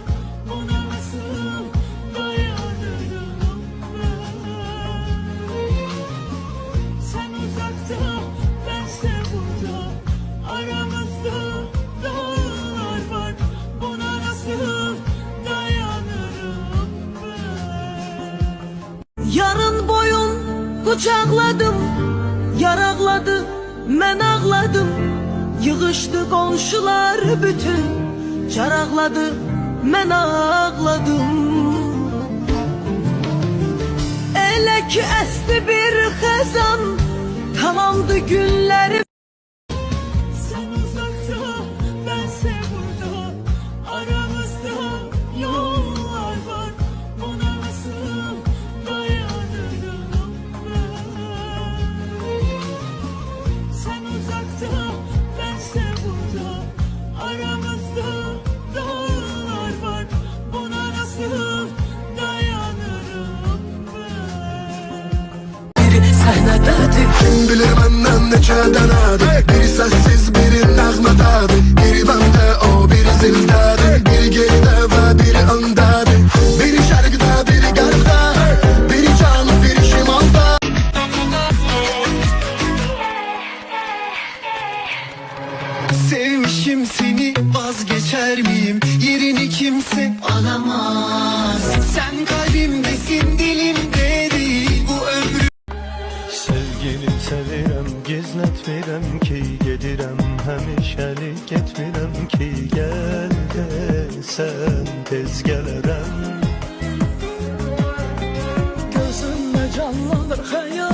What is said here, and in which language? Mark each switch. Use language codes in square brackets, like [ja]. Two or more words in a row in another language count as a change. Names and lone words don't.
[tr] Ona nasıl dayanırım ben? Sen uzakta, bense burada. Aramızda yollar var. Buna nasıl dayanırım ben? [az] Yarın boyun kucakladım, yaraqladı, mən ağladım. Yığışdı qonşular bütün, caraqladı, mən ağladım. Elə ki əsti bir xəzan, tamamdı günlərim. [tr] Sen uzakta, bense burada. Aramızda yollar var. Buna nasıl dayanırım ben? Sen uzakta, bense burada. Aramızda yollar var. Buna nasıl dayanırım ben? [az] Biri səhnədədir, kim bilir məndən neçə dənədir. Biri səssiz, biri nəğmədədir. Biri məndə, o biri zildədir. Biri geridə və biri öndədir. Biri şərqdə, biri qərbdə. Biri cənub, biri şimalda. [tr] Sevmişim seni, vazgeçer miyim? Yerini kimse alamaz. Sen kalbimdesin, dilimde değil. [az] Bu ömrü Sevgini sevirəm, gizlətmirəm ki, gedirəm, həmişəlik getmirəm ki, gəl desən tez gələrəm. Gözümdə canlanır xəyal.